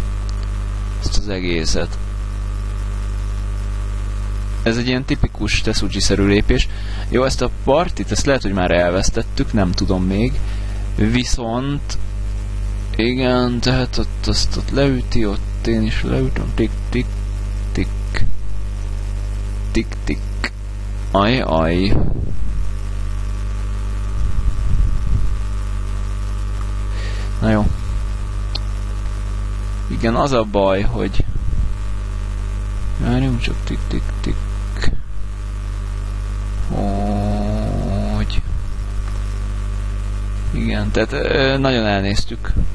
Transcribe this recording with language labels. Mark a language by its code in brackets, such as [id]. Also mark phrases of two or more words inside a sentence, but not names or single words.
[hu] Ezt az egészet. Ez egy ilyen tipikus Tetsuji-szerű lépés. Jó, ezt a partit, ezt lehet, hogy már elvesztettük, nem tudom még. Viszont... Igen, tehát ott leüti, ott én is leütöm. Tik-tik, tik. Tik-tik. Aj. Na jó. Igen, az a baj, hogy... Várjunk csak, tik-tik-tik. Hogy... Igen, tehát nagyon elnéztük.